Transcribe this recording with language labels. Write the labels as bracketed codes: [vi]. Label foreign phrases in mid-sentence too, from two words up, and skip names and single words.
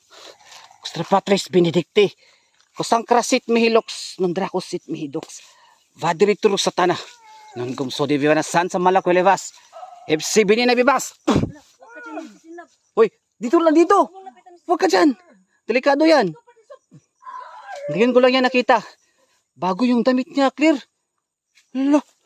[la] Extra Patris Benedicti. Kusang krasit mihilox, mandrako sit mihidox. Vadiri turu satana. Nang gumso di bibana san sa malako levas. FC bini na bibas. [tl] Huwag ka dyan magsisinlap. Hoy, dito lang dito. Huwag mong lapitan sa Huwag ka dyan. Delikado yan. Ngayon ko lang yan nakita. Bago yung damit niya, clear. Hala.